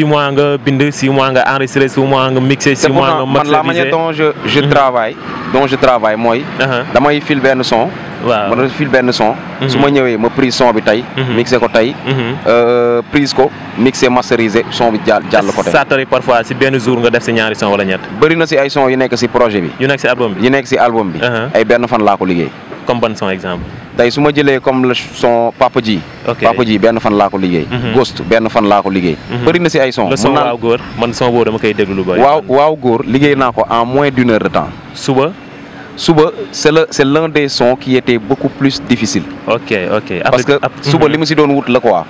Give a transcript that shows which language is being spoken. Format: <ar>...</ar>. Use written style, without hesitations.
<wo>6 mois nga bind 6 mois nga enregistré 6 mois nga mixé 6 mois nga masterisé.</wo> <fr>man la manière dont je travaille mooy.</fr> <wo>damay fil benn son. waaw ma fil benn son. su ma ñëwee ma prise son bi tey. mixé ko tey. prise ko mixé masterisé son bi jàll ko tey.</wo> <fr>ça t'arrive parfois</fr> <wo>si benn jour nga def si ñaari son wala ñett. bëri na si ay son yu nekk si projet bi. yu nekk si album bi yu nekk si album bi. ay benn fan laa ko liggéey.</wo> <fr>comme ban son exemple.</fr> <wo>tey su ma jëlee</wo> <fr>comme le son</fr> <wo>Papa Ji. Papa Ji benn fan laa ko liggéey. Ghost benn fan laa ko liggéey. bëri na si ay son. le son waaw góor man son boobu dama koy déglu lu bëri. waaw góor liggéey naa ko</wo> <fr>en moins d'1 heure de temps. Suba c'est l'un des sons qui était beaucoup plus difficile. ok parce que</fr> <wo>suba li mu si doon wut la quoi.</wo>